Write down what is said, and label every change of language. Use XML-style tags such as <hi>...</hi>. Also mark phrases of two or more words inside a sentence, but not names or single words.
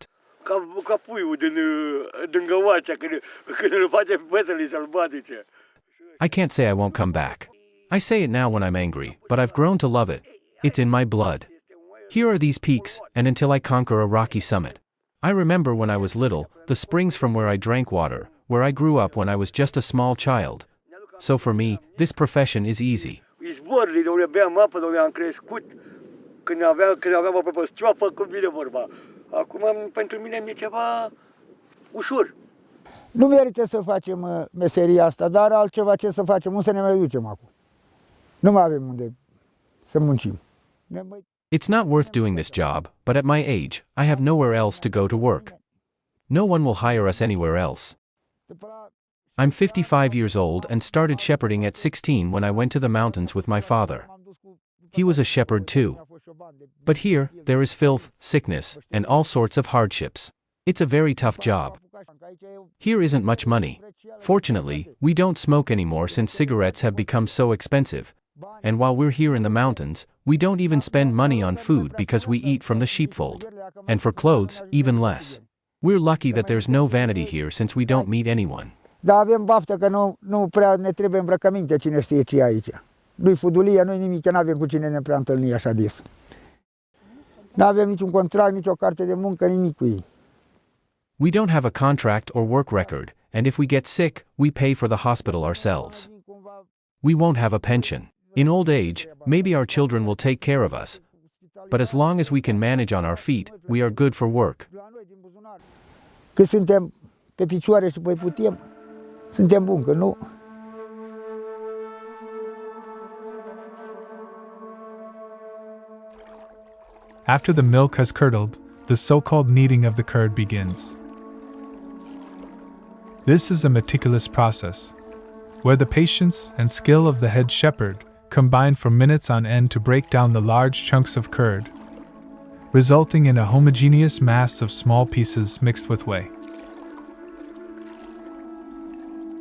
<ro>Ca puiul din găoacea când îl face pe păsările sălbatice.</ro> <en>I can't say I won't come back. I say it now when I'm angry, but I've grown to love it. It's in my blood. Here are these peaks, and until I conquer a rocky summit. I remember when I was little, the springs from where I drank water, where I grew up when I was just a small child. So for me, this profession is easy.</en> <ro>Izborile de unde beam apă, de unde am crescut, când aveam apă pe stroapă, cum vine vorba. Acum, pentru mine, mi-e ceva ușor. Nu merită să facem meseria asta, dar altceva ce să facem, unde să ne mai ducem acum? Nu mai avem unde să muncim.</ro> <en>It's not worth doing this job, but at my age, I have nowhere else to go to work. No one will hire us anywhere else. I'm 55 years old and started shepherding at 16 when I went to the mountains with my father. He was a shepherd too. But here, there is filth, sickness, and all sorts of hardships. It's a very tough job. Here isn't much money. Fortunately, we don't smoke anymore since cigarettes have become so expensive. And while we're here in the mountains, we don't even spend money on food because we eat from the sheepfold. And for clothes, even less. We're lucky that there's no vanity here since we don't meet anyone.</en> <ro>Dar avem baftă că nu prea ne trebuie îmbrăcăminte, cine știe ce e aici. Nu-i fudulia, nu-i nimic, că n-avem cu cine ne prea întâlni așa des. N-avem niciun contract, nicio carte de muncă, nimic cu ei.</ro> <en>We don't have a contract or work record, and if we get sick, we pay for the hospital ourselves. We won't have a pension. In old age, maybe our children will take care of us. But as long as we can manage on our feet, we are good for work.</en> <ro>Că suntem pe picioare și păi putem, suntem buni, că nu.</ro> <en>After the milk has curdled, the so-called kneading of the curd begins. This is a meticulous process, where the patience and skill of the head shepherd combine for minutes on end to break down the large chunks of curd, resulting in a homogeneous mass of small pieces mixed with whey.</en>